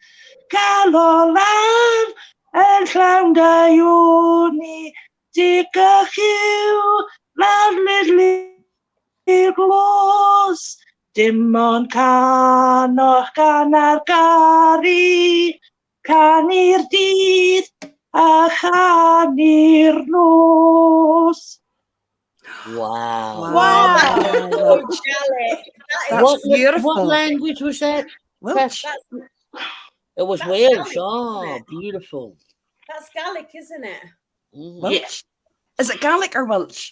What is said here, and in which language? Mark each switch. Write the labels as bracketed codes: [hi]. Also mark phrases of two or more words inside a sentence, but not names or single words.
[cy] yn llawn daioni, di gychiw, lawr i'r glos, dim ond canoch gan ar gari, canu'r dydd a chanu'r nos. [en] Wow. Wow, that's Wow. so Gaelic. That's beautiful. What language was that? Welsh. It was That's Welsh. Gaelic, Oh, isn't it? beautiful. That's Gaelic, isn't it? Mhm. Welsh. Is it Gaelic or Welsh?